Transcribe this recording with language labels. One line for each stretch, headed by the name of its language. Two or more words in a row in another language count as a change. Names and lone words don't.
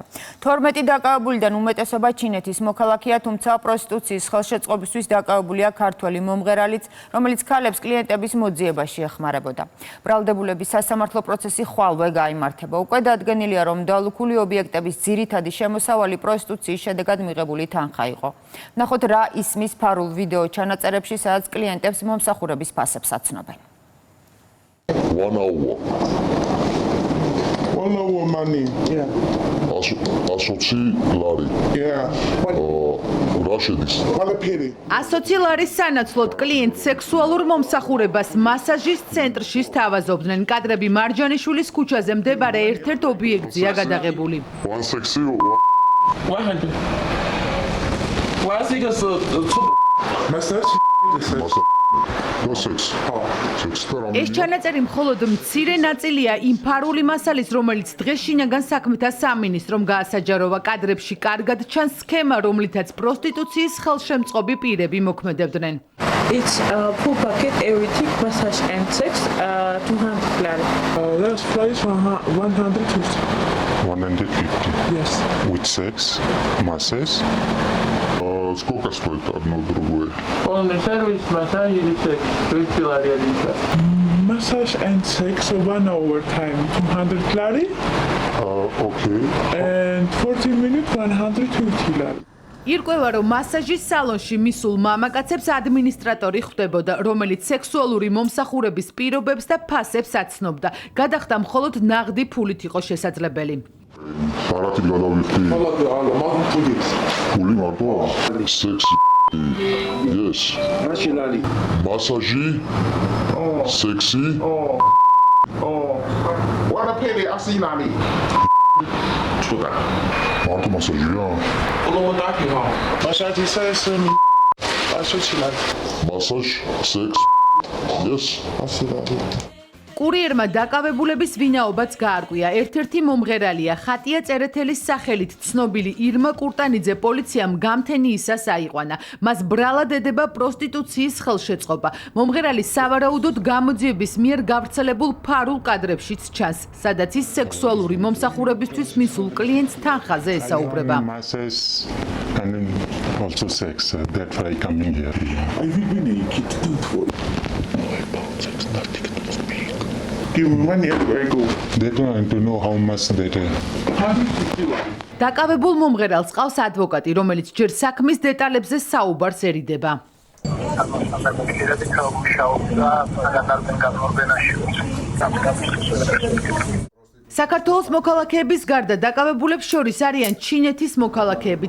Georgian: 12 დაკავებულიდან უმეტესობა ჩინეთის მოქალაქეა, თუმცა პროსტიტუციის ხელშეწყობისთვის დაკავებულია ქართველი მომღერალიც, რომელიც ქალებს კლიენტების მოძიებაში ეხმარებოდა. ბრალდებულების სასამართლო პროცესი ხვალვე გაიმართება. უკვე დადგენილია, რომ დალუქული ობიექტების ძირითადი შემოსავალი პროსტიტუციის შედეგად მიღებული თანხა იყო. ნახოთ რა ისმის ფარულ ვიდეო ჩანაწერებში, სადაც კლიენტებს მომსახურების ფასებს აცნობენ.
English: One hour money. Yeah.
Georgian: 120 ლარი.
English: Yeah.
Georgian: რა შედის? 120 ლარის სანაცვლოდ კლიენტს სექსუალურ მომსახურებას მასაჟის ცენტრში სთავაზობდნენ. კადრები მარჯანიშვილის ქუჩაზე მდებარე ერთ-ერთ ობიექტზეა გადაღებული. 160
English: 100. Massage.
Georgian: ეს ჩანაწერი მხოლოდ მცირე ნაწილია იმ ფარული მასალის, რომელიც დღეს შინაგან საქმეთა სამინისტრომ გაასაჯაროვა. კადრებში კარგად ჩანს სქემა, რომლითაც პროსტიტუციის ხელშემწყობი პირები მოქმედებდნენ.
English: It's full packet, everything, massage and sex, 200 lari. Last price 150. 150. Yes. With sex, massage.
Russian: Сколько стоит одно другое?
English: Only service, massage and sex, 20 lari additional. Massage and sex 1 hour time 200 lari. Okay. And 40 minutes 120 lari.
Georgian: ირკვევა, რომ მასაჟის სალონში მისულ მამაკაცებს ადმინისტრატორი ხვდებოდა, რომელიც სექსუალური მომსახურების პირობებს და ფასებს აცნობდა. გადახდა მხოლოდ ნაღდი ფულით იყო შესაძლებელი. სარათი გადავიხდი. ფული მარტო? სექსი. Yes. მასაჟი. სექსი. Wanapele asilani. Чуда. მარტო მასაჟია?
English: Massage says 120 lari. Massage, sex. Yes. Asilani.
Georgian: კურიერმა დაკავებულების ვინაობაც გაარკვია. ერთ-ერთი მომღერალია ხატია წერეთელის სახელით ცნობილი ირმა კურტანიძე პოლიციამ გამთენიისას აიყვანა. მას ბრალად ედება პროსტიტუციის ხელშეწყობა. მომღერალი სავარაუდოდ გამოძიების მიერ გავრცელებულ ფარულ კადრებშიც ჩანს, სადაც ის სექსუალური მომსახურებისთვის მისულ კლიენტს თანხაზე ესაუბრება.
English: And also sex. That's why I come in here. I will be naked. Don't worry. Give me money I go. They don't want to know how much they do.
Georgian: დაკავებულ მომღერალს ყავს ადვოკატი, რომელიც ჯერ საქმის დეტალებზე საუბარს ერიდება. საქართველოს მოქალაქეების გარდა დაკავებულებს შორის არიან ჩინეთის მოქალაქეებიც.